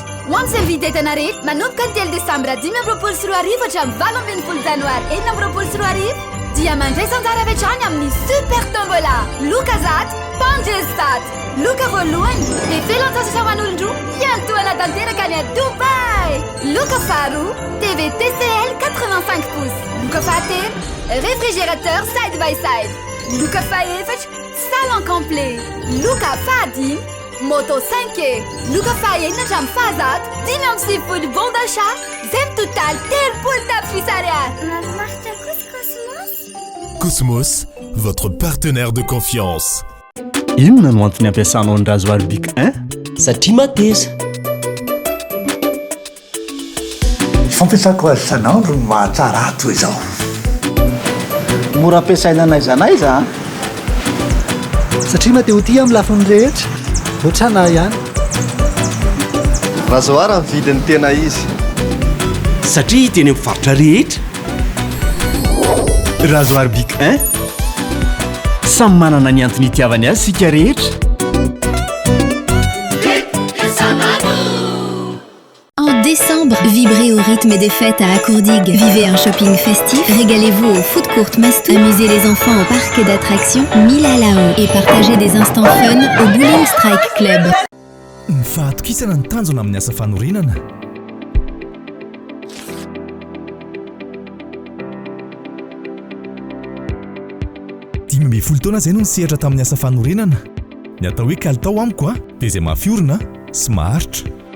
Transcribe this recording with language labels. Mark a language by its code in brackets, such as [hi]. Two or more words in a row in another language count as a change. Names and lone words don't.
[mg] Ho amin'ny savidy-entana rehetra manomboka ny 3 desambra 2024 hatramin'ny 20 janoary 2024 dia mandray sanjara avy hatrany amin'ny super tombola. Loka zato Pangestat. Loka voalohany dia fialan-tsasatra ho an'olon-droa iantoana tanteraka any a Dubai. Loka faharoa TV TCL 85 pouces. Loka fahatelo réfrigérateur [en] side by side. [mg] Loka fahaefatra [fr] salon complet. [mg] Loka fahadimy moto 5e. Loka fahaenina hatramin'ny fahazato 5 [fr] bon d'achat [mg] zay total 30 tapitrisa ariary. Mahafinaritra kosa Cosmos. [fr] Cosmos, votre partenaire de confiance. [mg] Inona no antony ampiasanao ny rasoir Bic 1? Satria mateza. Fampiasako azy isan'andro no mahatsara ahy toy izao. Mora ampiasaina n'aiza n'aiza satria matehotia amin'ny lafiny rehetra loatrana ihany. Rasoir amin'ny vidiny tena izy. Satria teny amin'ny mpivarotra rehetra. Rasoir Bic 1 samy manana ny antony itiavany azy sika rehetra. [fr] En décembre, vibrez au rythme des fêtes à Accourdig. Vivez un shopping festif, régalez-vous au food court Mastou, amusez les enfants au parc d'attractions Mila Lao et partagez des instants fun au Bowling Strike Club. [mg] Ny fahatokisana ny tanjona amin'ny asa fanorenana. Dimy folo taona izay no nisehatra tamin'ny asa fanorenana. Ny atao hoe kalitao amiko dia izay mafiorina sy maharitra.